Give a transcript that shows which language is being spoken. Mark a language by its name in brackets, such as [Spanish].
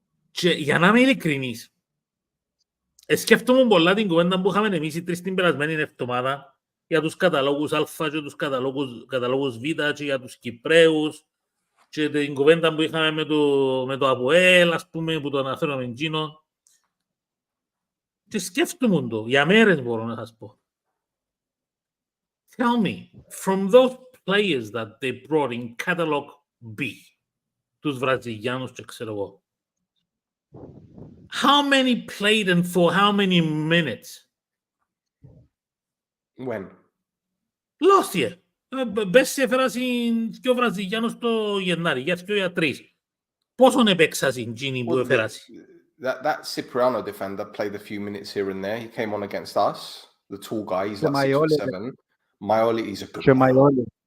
[Greek] Και για να είμαι ειλικρινής, σκέφτομαι πολλά την κουβέντα που είχαμε εμείς οι τρεις την περασμένη εβδομάδα για τους καταλόγους Α και τους καταλόγους Β και για τους Κυπραίους και την κουβέντα που είχαμε με το ΑΠΟΕΛ, ας πούμε, που το αναφέραμε εκείνο. Και σκέφτομαι το, για μέρες μπορώ να σας πω. [English] Tell me, from those players that they brought in catalog B, [Greek] τους Βραζιλιάνους και ξέρω εγώ, [English] how many played and for how many minutes? When? Last year. [Greek] Πέρσι έφερασαν και ο Βραζιλιάνος το Γενάρη, για 2 για 3. Πόσον έπαιξασαν εκείνοι που έφερασαν? [English] That Cypriano defender played a few minutes here and there. He came on against us. The tall guy, he's like 6'7". Maioli, he's a good player.